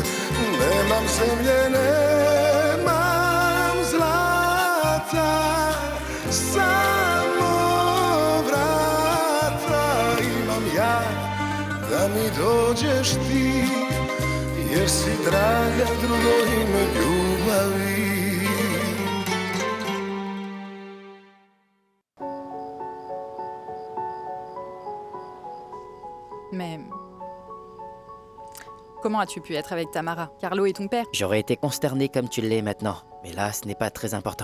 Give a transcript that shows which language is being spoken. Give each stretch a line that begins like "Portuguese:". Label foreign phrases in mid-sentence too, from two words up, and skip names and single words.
Serbian: Nemam zemlje, nemam zlata, samo vrata imam ja, da mi dođeš ti, jer si draga drugo ime ljubavi.
French: Mais comment as-tu pu être avec Tamara? Carlo est ton père. J'aurais été consterné comme tu l'es maintenant, mais là, ce n'est pas très important.